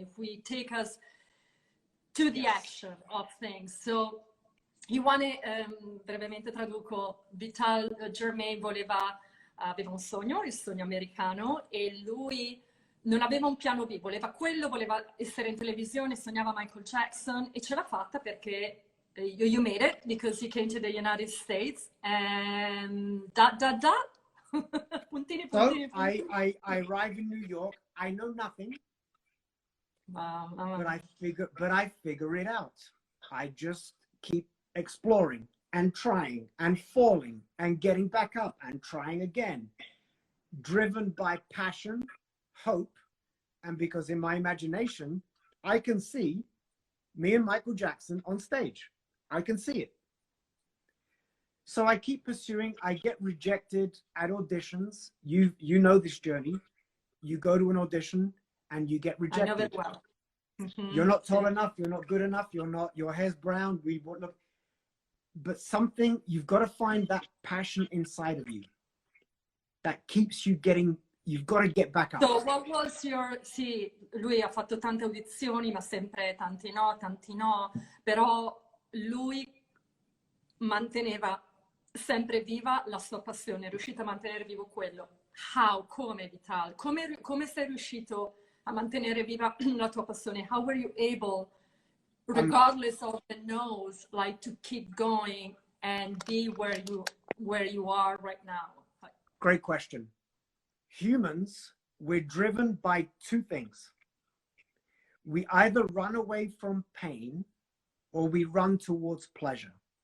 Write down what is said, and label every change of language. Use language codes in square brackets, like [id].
[en] If we take us to the action of things. [it] So, brevemente traduco, Germaine aveva un sogno, il sogno americano, e lui non aveva un piano B, voleva essere in televisione, sognava Michael Jackson e ce l'ha fatta perché [en] you made it because you came to the United States and ... [it] puntini, [en] So [it] puntini, puntini. [en] I arrive in New York. I know nothing, but I figure it out. I just keep exploring and trying and falling and getting back up and trying again, driven by passion, hope, and because in my imagination, I can see me and Michael Jackson on stage. I can see it. So I keep pursuing. I get rejected at auditions. You know this journey. You go to an audition and you get rejected. I know it well. Mm-hmm. You're not tall enough. You're not good enough. Your hair's brown. We won't look. But something, you've got to find that passion inside of you that keeps you getting. You've got to get back up. So what was your... [it] Sì, lui ha fatto tante audizioni, ma sempre tanti no, però lui manteneva sempre viva la sua passione, è riuscito a mantenere vivo quello. [en] How? [it] Come, Vital? Come sei riuscito a mantenere viva la tua passione? [en] How were you able, regardless of the no's, like to keep going and be where you are right now? Great question. Humans, we're driven by two things. We either run away from pain or we run towards pleasure.